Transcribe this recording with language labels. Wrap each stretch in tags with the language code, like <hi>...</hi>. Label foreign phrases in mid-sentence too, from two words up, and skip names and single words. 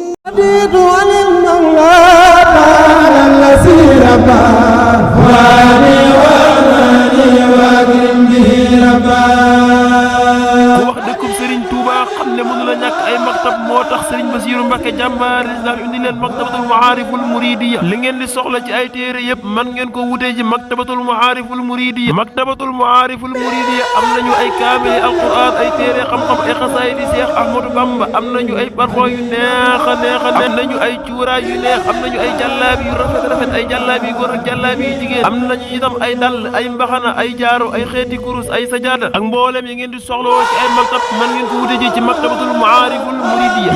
<ar>رضيت عن المولى تعالى الذي ربى فؤادي وأماني وأكرم به ربى.</ar> <wo>Ku wax dëkkub Serigne Touba xam ne mënu la ñàkk ay maktab, moo tax Serigne Bassirou Mbacké jàmbaar Islam indi leen maktabatul Maariful Mouridiya. Li ngeen di soxla ci ay téere yépp mën ngeen ko wutee ji maktabatul Maariful Mouridiya. Maktabatul Maariful Mouridiya am nañu ay kaamil Alquran, ay téere xam-xam, ay xasaayid yi Cheikh Ahmadou Bamba, am nañu ay parfum yu neex a neex a neex, am nañu ay cuuraay yu neex, am nañu ay jàllaabi yu rafet rafet, ay jàllaabi yu góor ak jàllaabi yu jigéen, am nañu itam ay dàll, ay mbaxana, ay jaaro, ay xeeti kurus, ay sajaada ak mboolem yi ngeen di soxlawoo ci ay maktab mën ngeen ko wute ji ci Maktabatul Maariful Mouridiya.</wo>